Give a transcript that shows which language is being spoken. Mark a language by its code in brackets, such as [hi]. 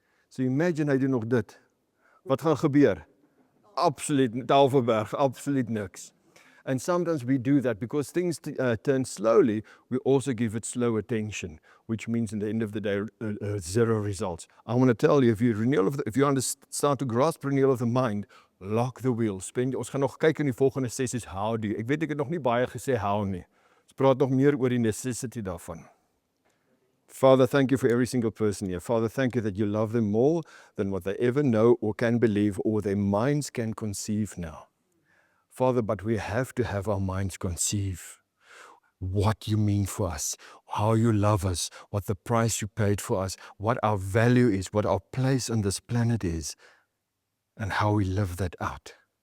[af] So imagine hy doen nog dit. Wat gaan gebeur? Absoluut, Tafelberg, absoluut niks. [en] And sometimes we do that because things turn slowly, we also give it slow attention, which means in the end of the day, zero results. I want to tell you, if you understand to grasp renewal of the mind, lock the wheel. [af] Ons gaan nog kyk in die volgende sessies, [en] how do you. [af] Ek weet ek het nog nie baie gesê how nie. Ons praat nog meer oor die necessity daarvan. [en] Father, thank you for every single person here. Father, thank you that you love them more than what they ever know or can believe or their minds can conceive now. Father, but we have to have our minds conceive what you mean for us, how you love us, what the price you paid for us, what our value is, what our place on this planet is, and how we live that out.